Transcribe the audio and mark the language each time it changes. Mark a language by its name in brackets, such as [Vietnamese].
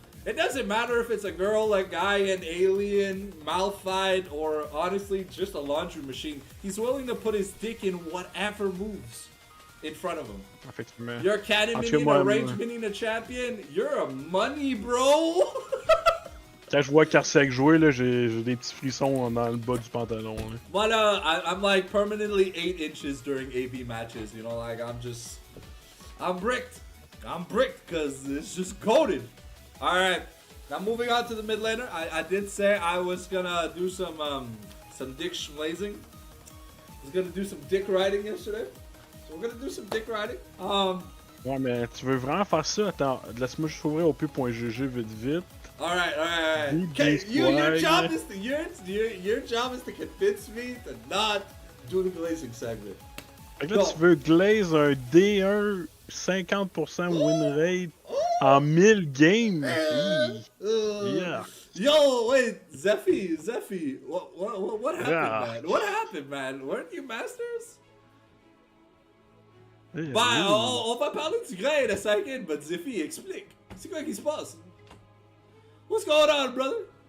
[English] It doesn't matter if it's a girl, a guy, an alien, Malphite, or honestly just a laundry machine. He's willing to put his dick in whatever moves in front of him. You're cannon minion, a range minion, a champion. You're a money, bro. [French] Quand je vois Karsiak jouer, là, j'ai des petits frissons dans le bas du pantalon. Là. [English] Voilà, I'm like permanently 8 inches during AB matches. You know, like I'm bricked. I'm bricked because it's just coded. All right, now moving on to the mid laner. I did say I was gonna do some dick schmazing. I was gonna do some dick riding yesterday. So we're gonna do some dick riding. [French] Ouais, mais tu veux vraiment faire ça? Attends, laisse-moi juste ouvrir au pu.gg vite. [English] All right. Okay, your job is to convince me to not do the glazing segment. [French] Fait que là, tu veux glaze un D1 50% win rate En 1000 games! Yeah. [English] Yo, wait, Zeffy, what happened, Yeah. man? What happened, man? Weren't you masters? Yeah. [French] Bah, on va parler du grain [English] in a second, but [French] Zeffy, explique. C'est quoi qui se passe? [English] What's going on, brother?